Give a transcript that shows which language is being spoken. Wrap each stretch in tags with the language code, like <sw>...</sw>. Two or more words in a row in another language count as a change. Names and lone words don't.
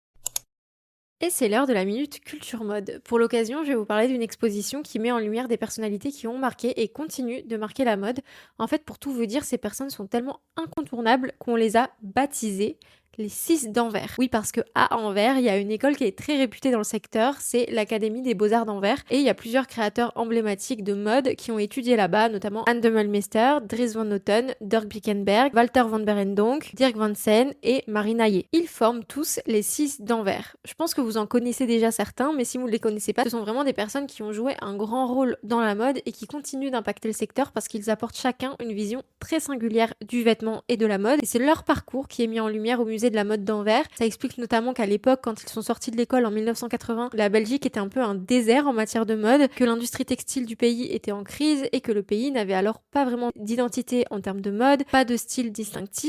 <fr>Et c'est l'heure de la minute culture mode. Pour l'occasion, je vais vous parler d'une exposition qui met en lumière des personnalités qui ont marqué et continuent de marquer la mode. En fait, pour tout vous dire, ces personnes sont tellement incontournables qu'on les a baptisées les 6 d'Anvers. Oui, parce que à Anvers, il y a une école qui est très réputée dans le secteur, c'est l'Académie des Beaux-Arts d'Anvers. Et il y a plusieurs créateurs emblématiques de mode qui ont étudié là-bas, notamment Anne Demmelmeister, Dries Van Noten, Dirk Bickenberg, Walter van Berendonck, Dirk Van Sen et Marie Naillet. Ils forment tous les 6 d'Anvers. Je pense que vous en connaissez déjà certains, mais si vous ne les connaissez pas, ce sont vraiment des personnes qui ont joué un grand rôle dans la mode et qui continuent d'impacter le secteur parce qu'ils apportent chacun une vision très singulière du vêtement et de la mode. Et c'est leur parcours qui est mis en lumière au musée de la mode d'Anvers. Ça explique notamment qu'à l'époque, quand ils sont sortis de l'école en 1980, la Belgique était un peu un désert en matière de mode, que l'industrie textile du pays était en crise et que le pays n'avait alors pas vraiment d'identité en termes de mode, pas de style distinctif.</fr>